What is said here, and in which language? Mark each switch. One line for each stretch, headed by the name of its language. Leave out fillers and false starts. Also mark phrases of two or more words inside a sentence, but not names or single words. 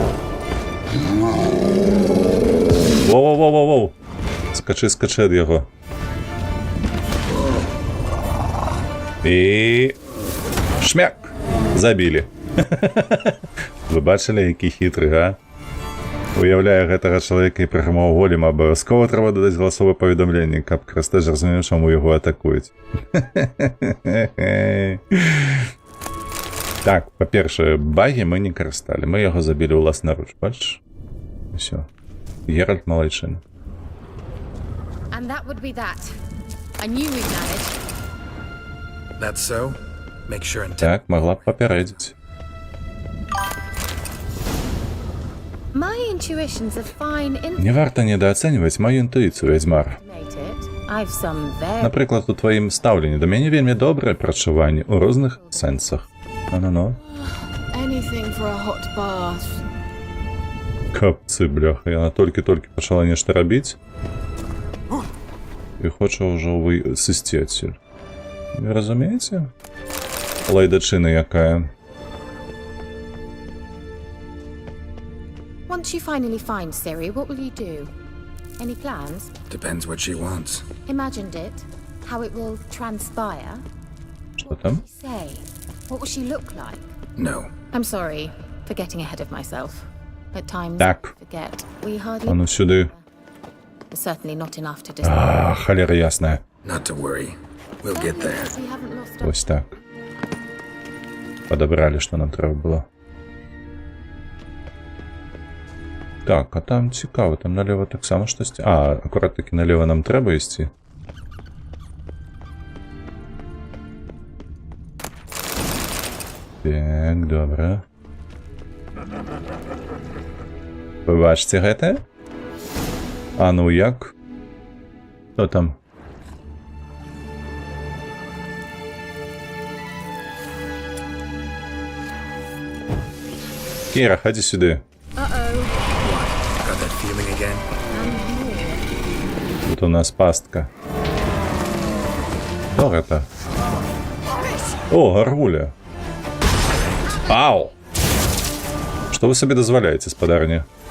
Belarusian: Воу-воу-воу-воу. Скачи, скачи ад яго. І... Шмяк! Забілі.
Ukrainian: Ви бачили, який хитрий, га?
Belarusian: Уявляю гэтага чалавека і праграмаў голема, абавязкова трэба дадаць галасовае паведамленне, каб крастэж разумеў, чаму яго атакуюць. Так, па-першае, багі мы не карысталі, мы яго забілі ўласнаруч, бачыш? Усё. Геральт малайчына.
English: And that would be that. I knew we'd manage. That's so? Make sure and
Belarusian: Так, могла б папярэдзіць.
English: My intuition's a fine
Belarusian: Не варта недооцэньваць маю інтуіцыю, вядзьмар.
English: I've some very...
Belarusian: Напрыклад, у тваім стаўленні да мяне вельмі добрае прачуванне ў розных сэнсах. Ну-ну-ну.
English: Anything for a hot bath.
Belarusian: Капцы, бляха, яна толькі-толькі пачала нешта рабіць і хоча ўжо сысці адсюль. Не разумееце? Лайдачына якая.
English: Once you finally find Ciri, what will you do? Any plans? Depends what she wants. Imagined it? How it will transpire?
Belarusian: Што там?
English: Say, what will she look like? No. I'm sorry for getting ahead of myself. At times,
Belarusian: Так.
English: I forget. We hardly...
Ukrainian: А ну сюди.
English: Certainly not enough to decide.
Belarusian: Холера ясная.
English: Not to worry. We'll get there. We haven't lost our...
Ukrainian: Ось так.
Russian: Подобрали, что нам треба было.
Ukrainian: Так, а там цікаво, там налево так само щось. А, акурат таки налево нам треба йти. Так, добре.
Belarusian: Ви бачите гэта?
Ukrainian: А ну як? Хто там? Кіра, ходи сюди.
English: Got that feeling again?
Belarusian: Тут у нас пастка.
Russian: Кто это? О, Гаргуля. Ау! Что вы себе дозволяете, спадарня?